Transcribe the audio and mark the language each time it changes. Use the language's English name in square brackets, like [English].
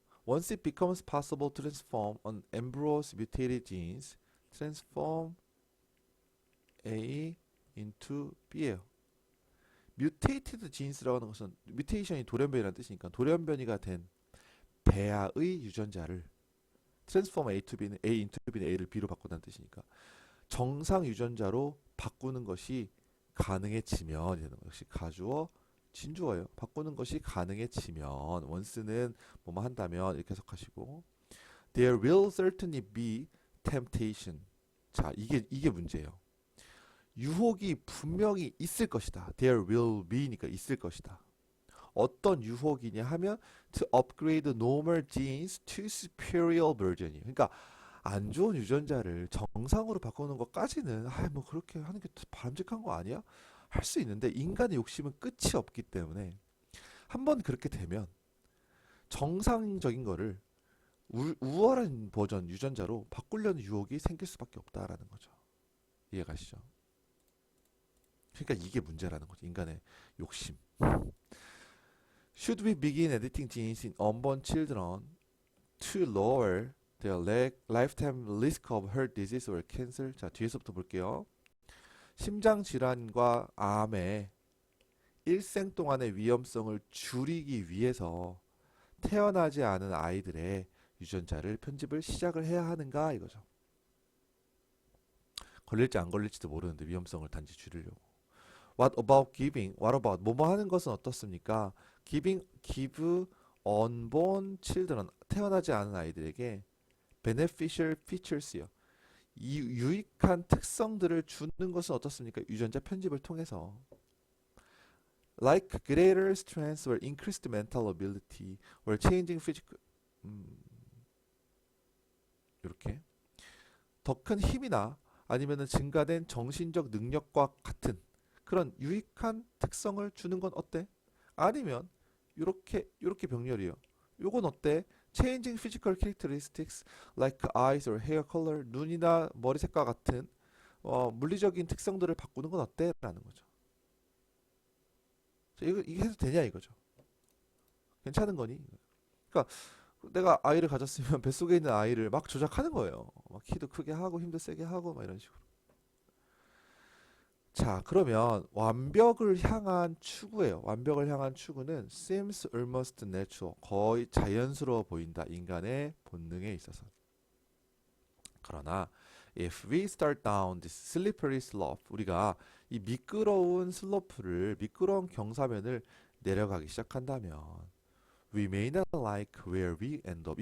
[English] Once it becomes possible to transform an embryos mutated genes, transform A into B예요. [Korean] mutated genes라고 하는 것은 mutation이 돌연변이라는 뜻이니까 돌연변이가 된 배아의 유전자를 [English] transform A to B는 A into B는 [Korean] A를 B로 바꾼다는 뜻이니까 정상 유전자로 바꾸는 것이 가능해지면 이라는 것. 역시 가주어 진주어예요. 바꾸는 것이 가능해지면 once는 뭐뭐 한다면 이렇게 해석하시고 [English] there will certainly be temptation. [Korean] 자, 이게 문제예요. 유혹이 분명히 있을 것이다. There will be니까 있을 것이다. 어떤 유혹이냐 하면 [English] to upgrade normal genes to superior version [Korean] 이에요. 그러니까 안 좋은 유전자를 정상으로 바꾸는 것까지는 뭐 그렇게 하는 게 바람직한 거 아니야? 할 수 있는데 인간의 욕심은 끝이 없기 때문에 한번 그렇게 되면 정상적인 거를 우월한 버전 유전자로 바꾸려는 유혹이 생길 수밖에 없다라는 거죠. 이해가시죠? 그러니까 이게 문제라는 거죠. 인간의 욕심. [English] Should we begin editing genes in unborn children to lower their lifetime risk of heart disease or cancer? [Korean] 자, 뒤에서부터 볼게요. 심장 질환과 암의 일생 동안의 위험성을 줄이기 위해서 태어나지 않은 아이들의 유전자를 편집을 시작을 해야 하는가 이거죠. 걸릴지 안 걸릴지도 모르는데 위험성을 단지 줄이려고. [English] What about giving? [Korean] What about 뭐뭐 하는 것은 어떻습니까? [English] give unborn children [Korean] 태어나지 않은 아이들에게 [English] beneficial features [Korean] 요. 이 유익한 특성들을 주는 것은 어떻습니까? 유전자 편집을 통해서 [English] like greater strength or increased mental ability or changing physical [Korean] 이렇게 더 큰 힘이나 아니면은 증가된 정신적 능력과 같은 그런 유익한 특성을 주는 건 어때? 아니면 요렇게 병렬이에요. 요건 어때? [English] Changing physical characteristics like eyes or hair color [Korean] 눈이나 머리색과 같은 물리적인 특성들을 바꾸는 건 어때? 라는 거죠. 자, 이게 해도 되냐 이거죠. 괜찮은 거니? 그러니까 내가 아이를 가졌으면 뱃속에 있는 아이를 막 조작하는 거예요. 막 키도 크게 하고 힘도 세게 하고 막 이런 식으로. 자, 그러면 완벽을 향한 추구예요. 완벽을 향한 추구는 [English] seems almost natural. [Korean] 거의 자연스러워 보인다. 인간의 본능에 있어서. [English] 그러나 if we start down this slippery slope, [Korean] 우리가 이 미끄러운 슬로프를 미끄러운 경사면을 내려가기 시작한다면 [English] we may not like where we end up.